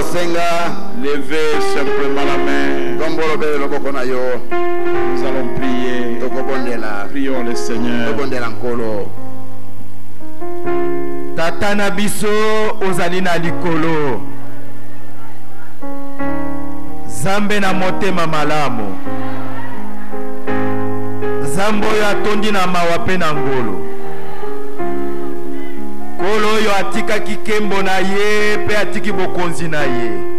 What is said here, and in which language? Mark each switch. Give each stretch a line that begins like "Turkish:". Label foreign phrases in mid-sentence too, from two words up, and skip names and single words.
French: Levez simplement la main. Nous allons prier. Prions le Seigneur.
Lingala: Tata na biso ozali na likolo. Zambe na motema malamu. Zambo yo atondi na mawa pe na ngolo. Kolo yo atika kikembo na ye pe atiki bokonzi na ye.